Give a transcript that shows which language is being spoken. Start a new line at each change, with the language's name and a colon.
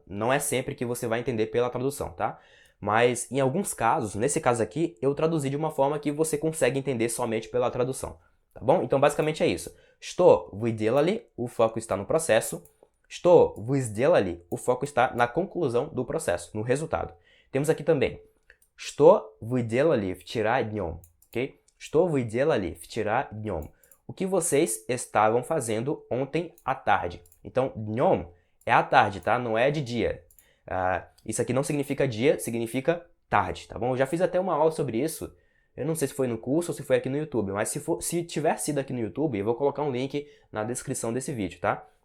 Portuguese: Não é sempre que você vai entender pela tradução, tá? Mas em alguns casos, nesse caso aqui, eu traduzi de uma forma que você consegue entender somente pela tradução, tá bom? Então basicamente é isso.
Russian: Что вы делали?
Portuguese: O foco está no processo.
Russian: Что вы сделали?
Portuguese: O foco está na conclusão do processo, no resultado. Temos aqui também.
Russian: Что вы делали вчера днем?
Portuguese: Ok?
Russian: Что вы делали вчера днем?
Portuguese: O que vocês estavam fazendo ontem à tarde? Então, днем é à tarde, tá? Não é de dia. Isso aqui não significa dia, significa tarde, tá bom? Eu já fiz até uma aula sobre isso. Eu não sei se foi no curso ou se foi aqui no YouTube, mas se tiver sido aqui no YouTube, eu vou colocar um link na descrição desse vídeo, tá?